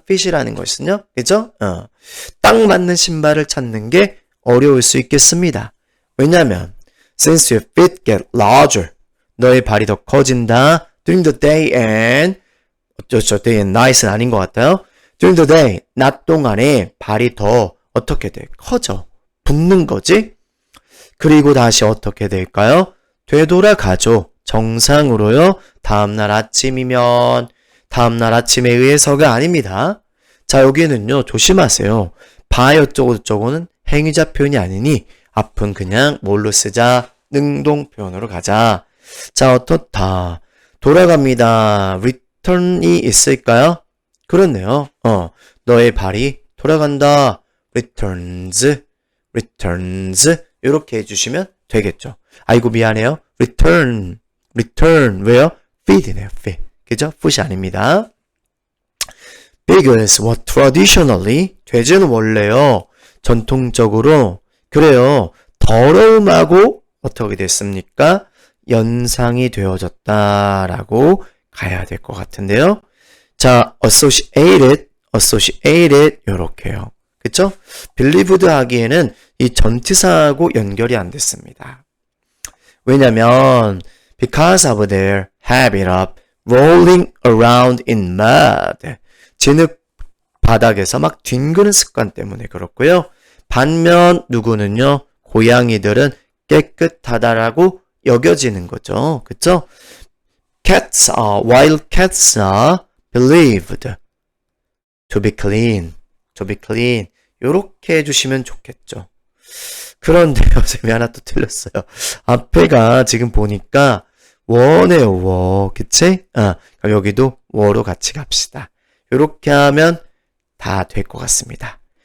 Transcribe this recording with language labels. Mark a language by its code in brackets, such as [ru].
[ko] fit이라는 것은요. 그죠? 딱 맞는 신발을 찾는 게 어려울 수 있겠습니다. 왜냐면 [en] since your feet get larger [ko] 너의 발이 더 커진다. [en] during the day and day and night은 [ko] 아닌 것 같아요. [en] during the day [ko] 낮 동안에 발이 더 어떻게 돼? 커져. 붙는 거지? 그리고 다시 어떻게 될까요? 되돌아가죠. 정상으로요. 다음날 아침이면 다음날 아침에 의해서가 아닙니다. 자, 여기는요. 조심하세요. by 어쩌고저쩌고는 행위자 표현이 아니니 앞은 그냥 뭘로 쓰자? 능동 표현으로 가자. 자, 어떻다. 돌아갑니다. return이 있을까요? 그렇네요. 너의 발이 돌아간다. returns 이렇게 해주시면 되겠죠. 아이고 미안해요. return 왜요? feed이네요. feed. 그죠? food이 아닙니다. [en] Beggars were traditionally [ko] 돼지는 원래요. 전통적으로 그래요. 더러움하고 어떻게 됐습니까? 연상이 되어졌다라고 가야 될 것 같은데요. 자, associated 요렇게요. 그쵸? believed 하기에는 이 전치사하고 연결이 안 됐습니다. 왜냐면 [en] because of their habit of rolling around in mud. [ko] 진흙 바닥에서 막 뒹구는 습관 때문에 그렇고요. 반면 누구는요. 고양이들은 깨끗하다라고 여겨지는 거죠. 그쵸? [en] Cats are, wild cats are believed to be clean. to be clean. [ko] 요렇게 해주시면 좋겠죠. 그런데요, 쌤이 하나 또 틀렸어요. 앞에가 지금 보니까 워네요, 워. 그치? 그럼 여기도 워로 같이 갑시다. 요렇게 하면 다 될 것 같습니다.